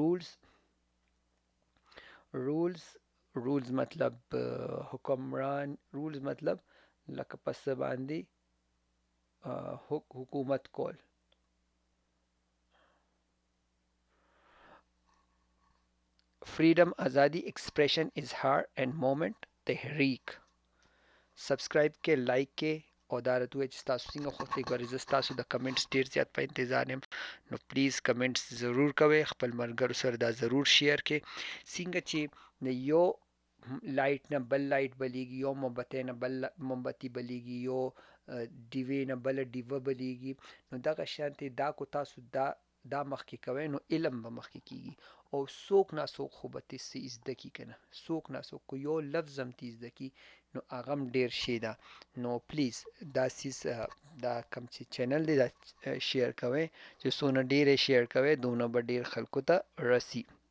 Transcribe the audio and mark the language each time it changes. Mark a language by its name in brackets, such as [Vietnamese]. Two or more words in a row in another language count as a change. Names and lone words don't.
[Pashto] رولز مطلب حکمران رولز مطلب لکه پس باندې حکومت کول. [Urdu] فریڈم آزادی ایکسپریشن اظہار [English] and movement [Urdu] تحریک. [Pashto] سبسکرایب کې لایک کې او دا راته ووایئ چې تاسو څنګه خوښوئ. ګورئ زه ستاسو د کمنټس ډېر زیات په انتظار یم نو [English] please comments [Pashto] ضرور کوئ خپل ملګرو سره دا ضرور شیر کړئ. څنګه چې د یو لایټ نه بل لایټ بلیږي یو مومبتی نه بل مومبتي بلیږي یو ډیوې نه بله ډیوه بلیږي نو دغه شانتې دا کو تاسو دا مخکې کوئ نو علم به مخکې کیږي او څوک ناڅوک خو به څه زده کي که نه څوک ناڅوک کو یو لفظ هم تی زده کي نو هغه هم ډېر شی ده نو پلیز دا سیز دا کوم چې چینل دی دا شیر کوئ چې څونه ډېر یې شیر کوئ دونه به ډېر خلکو ته رسي.